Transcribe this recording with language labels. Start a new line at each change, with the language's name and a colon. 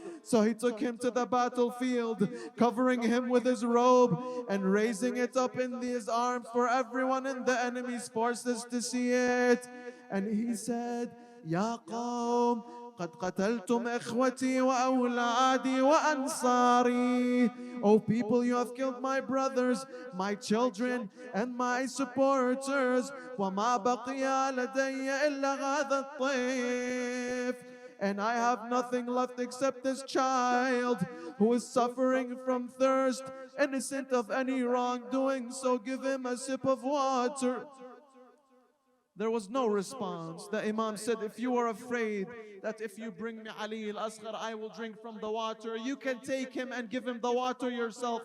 English: So he took him to the battlefield, covering him with his robe and raising it up in his arms for everyone in the enemy's forces to see it. And he said,
Arabic: "Ya qawm, قد قتلتم إخوتي وأولادي وأنصاري."
English: O people, you have killed my brothers, my children, and my supporters.
Arabic: وما بقي لدي إلا هذا الطفل.
English: And I have nothing left except this child who is suffering from thirst, innocent of any wrongdoing, so give him a sip of water. There was no response. The Imam said, "If you are afraid that if you bring me Ali al-Asghar, I will drink from the water, you can take him and give him the water yourself.